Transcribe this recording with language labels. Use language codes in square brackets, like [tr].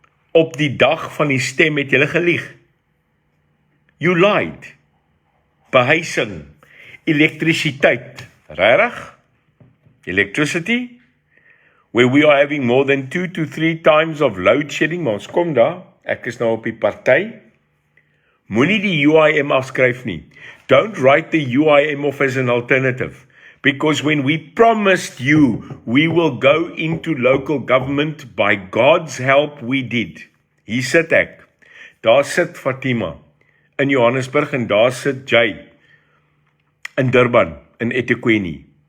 [af] Op die dag van die stem het julle gelieg. [en] You lied. [af] Behuising, elektrisiteit, regtig? [en] Electricity, where we are having more than 2 to 3 times of load shedding, [af] maar ons kom daar, ek is nou op die party. Moenie die UIM afskryf nie. [en] Don't write the UIM off as an alternative. Because when we promised you we will go into local government, by God's help we did. [af] Hier sit ek. Daar sit Fatima in Johannesburg en daar sit Jay in Durban, in eThekwini.